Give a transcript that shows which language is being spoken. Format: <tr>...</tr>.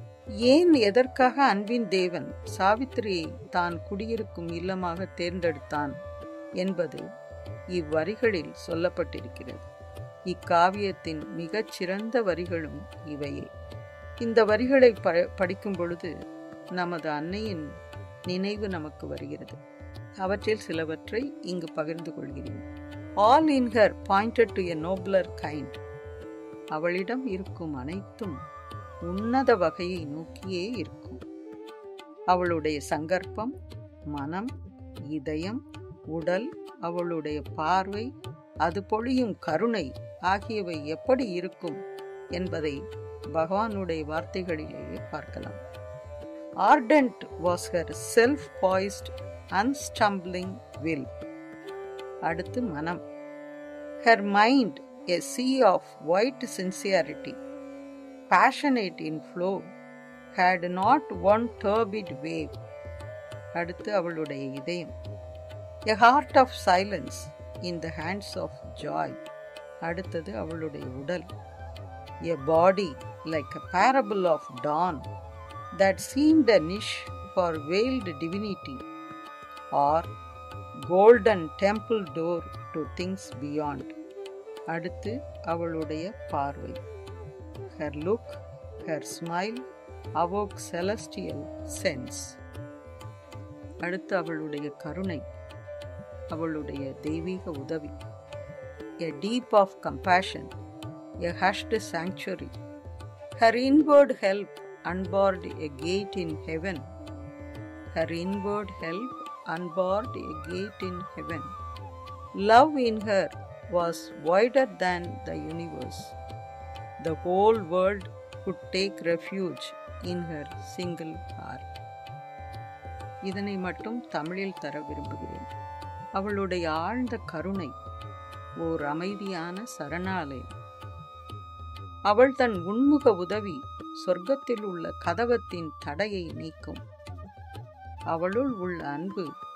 <ta>ஏன், எதற்காக அன்பின் தேவன் சாவித்திரியை தான் குடியிருக்கும் இல்லமாக தேர்ந்தெடுத்தான் என்பது இவ்வரிகளில் சொல்லப்பட்டிருக்கிறது. இக்காவியத்தின் மிகச் சிறந்த வரிகளும் இவையே. இந்த வரிகளை படிக்கும் பொழுது நமது அன்னையின் நினைவு நமக்கு வருகிறது. அவற்றில் சிலவற்றை இங்கு பகிர்ந்து கொள்கிறேன்.</ta> <en>All in her pointed to a nobler kind.</en> <ta>அவளிடம் இருக்கும் அனைத்தும் உன்னத வகையை நோக்கியே இருக்கும். அவளுடைய சங்கற்பம், மனம், இதயம், உடல், அவளுடைய பார்வை, அது பொழியும் கருணை ஆகியவை எப்படி இருக்கும் என்பதை பகவானுடைய வார்த்தைகளிலேயே பார்க்கலாம்.</ta> <en>Ardent was her self-poised, unstumbling will.</en> <ta>அடுத்து மனம்.</ta> <en>Her mind a sea of white sincerity, passionate in flow, had not one turbid wave.</en> <ta>அடுத்து அவளுடைய இதயம்.</ta> <en>A heart of silence in the hands of joy.</en> <ta>அடுத்தது அவளுடைய உடல்.</ta> <en>A body like a parable of dawn, that seemed a niche for veiled divinity, or golden temple door to things beyond.</en> <ta>அடுத்து அவளுடைய பார்வை.</ta> <en>Her look, her smile awoke celestial sense.</en> <ta>அடுத்து அவளுடைய கருணை, அவளுடைய தெய்வீக உதவி.</ta> <en>A deep of compassion, a hushed sanctuary. Her inward help unbarred a gate in heaven. Her inward help unbarred a gate in heaven. Love in her was wider than the universe. The whole world could take refuge in her single heart.</en> <ta>இதனை மட்டும் தமிழில் தர விரும்புகிறேன். அவளுடைய ஆழ்ந்த கருணை ஓர் அமைதியான சரணாலயம். அவள் தன் உன்முக உதவி சொர்க்கத்தில் உள்ள கதவத்தின் தடையை நீக்கும். அவளுள் உள்ள அன்பு</ta>